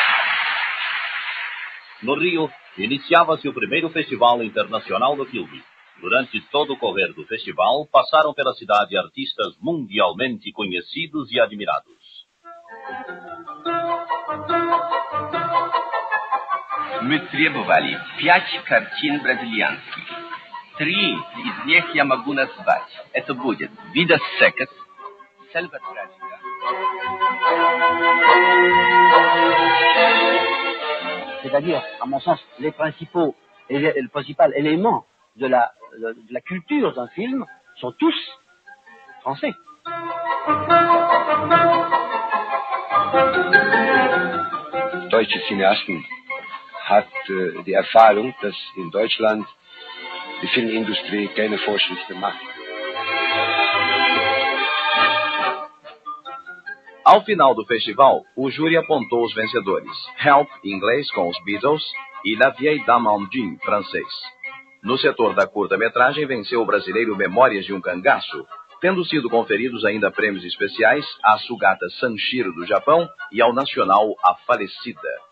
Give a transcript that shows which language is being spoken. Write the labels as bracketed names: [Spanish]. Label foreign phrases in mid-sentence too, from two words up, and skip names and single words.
[Portuguese] No Rio, iniciava-se o primeiro Festival Internacional do Filme. Durante todo o correr do festival, passaram pela cidade artistas mundialmente conhecidos e admirados. [Russian] Ми требовали 5 картин бразильянских. 3 из них я могу назвать. Это будет «Vidas secas», «Selva trágica». [French] C'est-à-dire, à mon sens, le principal élément de la culture d'un film sont tous français. [German] Deutsche Cineasten hat die Erfahrung, dass in Deutschland die Filmindustrie keine Vorschriften macht. [Portuguese] Ao final do festival, o júri apontou os vencedores: Help, em inglês, com os Beatles, e La Vieille Dame en Jean, francês. No setor da curta-metragem, venceu o brasileiro Memórias de um Cangaço, tendo sido conferidos ainda prêmios especiais à Sugata Sanshiro do Japão e ao nacional A Falecida.